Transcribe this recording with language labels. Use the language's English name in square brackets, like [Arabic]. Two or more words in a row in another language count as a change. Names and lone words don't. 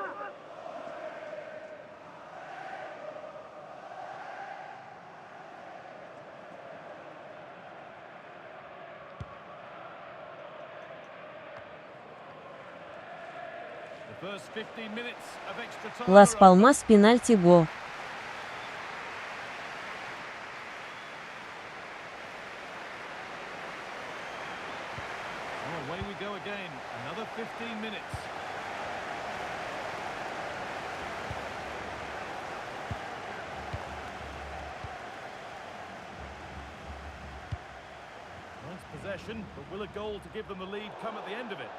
[English] The first 15 minutes of extra time. Лас Палмас, пенальти, го. Away we go again. Another 15 minutes. Wants possession, but will a goal to give them the lead come at the end of it?